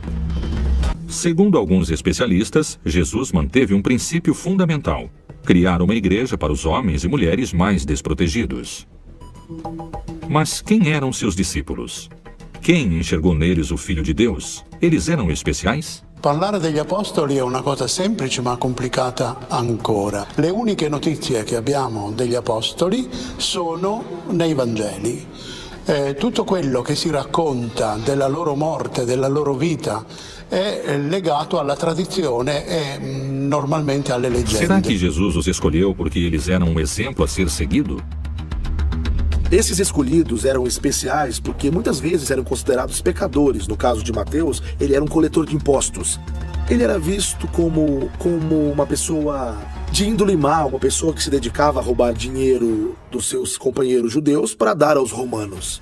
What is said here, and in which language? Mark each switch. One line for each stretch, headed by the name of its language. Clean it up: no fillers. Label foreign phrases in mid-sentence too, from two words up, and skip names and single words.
Portuguese: Segundo alguns especialistas, Jesus manteve um princípio fundamental: criar uma igreja para os homens e mulheres mais desprotegidos. Mas quem eram seus discípulos? Quem enxergou neles o Filho de Deus? Eles eram especiais?
Italian: Parlare degli apostoli è una cosa semplice ma complicata ancora. Le uniche notizie che abbiamo degli apostoli sono nei Vangeli. Tutto quello che si racconta della loro morte, della loro vita, è legato alla tradizione e normalmente alle leggende.
Portuguese: Será que Jesus os escolheu porque eles eram um exemplo a ser seguido? Esses escolhidos eram especiais porque muitas vezes eram considerados pecadores. No caso de Mateus, ele era um coletor de impostos. Ele era visto como uma pessoa de índole má, uma pessoa que se dedicava a roubar dinheiro dos seus companheiros judeus para dar aos romanos.